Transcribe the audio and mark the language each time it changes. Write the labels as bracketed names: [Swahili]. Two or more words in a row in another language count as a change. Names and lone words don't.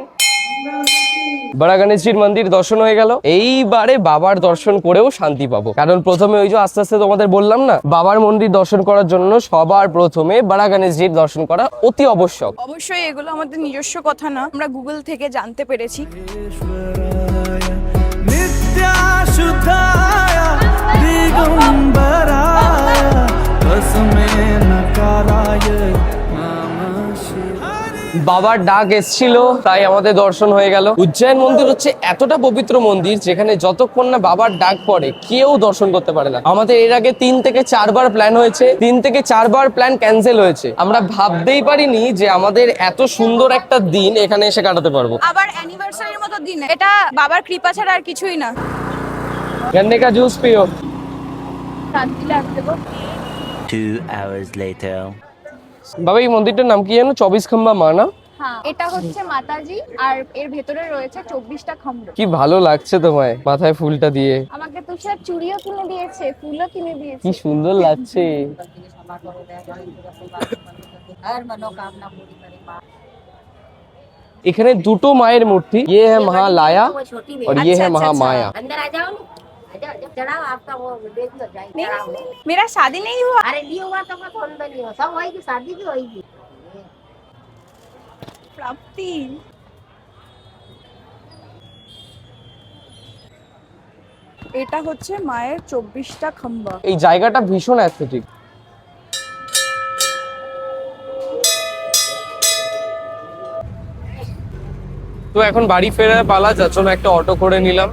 [Bangla] বড় গণেশজির মন্দির দর্শন হয়ে গেল। এইবারে বাবার দর্শন করেও শান্তি পাবো, কারণ প্রথমে ওই যে আস্তে আস্তে তোমাদের বললাম না, বাবার মন্দির দর্শন করার জন্য সবার প্রথমে বড় গণেশজির দর্শন করা অতি আবশ্যক। অবশ্যই এগুলো আমাদের নিজস্ব কথা না, আমরা গুগল থেকে জানতে পেরেছি। [Sanskrit] ईश्वराय नित्याशुद्धाय दिगंबराय तस्मै नकाराय नमः शिवाय। [Bangla] বাবার ডাক এসেছিল, তাই আমাদের দর্শন হয়ে গেল। উজ্জয়ন মন্দির হচ্ছে এতটা পবিত্র মন্দির, যেখানে যতক্ষণ না বাবার ডাক পড়ে কেউ দর্শন করতে পারে না। আমাদের এর আগে 3 থেকে 4 বার প্ল্যান হয়েছে, 3 থেকে 4 বার প্ল্যান ক্যান্সেল হয়েছে। আমরা ভাবতেই পারিনি যে আমাদের এত সুন্দর একটা দিন এখানে এসে কাটাতে পারবো। আবার অ্যানিভার্সারির মতো দিন, এটা বাবার কৃপা ছাড়া আর কিছুই না। [Hindi] गन्ने का जूस पियो। [Bangla] শান্তি লাগছে গো। [English] 2 hours later. [Bangla] বাবা এই মন্দিরটার নাম কি জানো? 24 খম্বা মা না? হ্যাঁ, এটা হচ্ছে মাতাজি, আর এর ভেতরে রয়েছে 24টা খম্ব। কি ভালো লাগছে তোমায় মাথায় ফুলটা দিয়ে, আমাকে তুষার চুড়িও কিনে দিয়েছে, ফুলও কিনে দিয়েছে। কি সুন্দর লাগছে। এখানে দুটো মায়ের মূর্তি, [Hindi] ये है महालाया और ये है महामाया। अंदर आ जाओ ना, आ जाओ, जब चढ़ाओ आपका वो देख लो जाए नहीं, चढ़ाओ। नहीं, नहीं, मेरा शादी नहीं हुआ। अरे नहीं हुआ तो मत होने नहीं हो, सब होएगी, शादी भी होएगी। [Bangla] प्राप्ति। এটা হচ্ছে মায়ের 24টা খম্বা। এই জায়গাটা ভীষণ অ্যাস্থেটিক। তো এখন বাড়ি ফেরার পালা, যার জন্য একটা অটো করে নিলাম।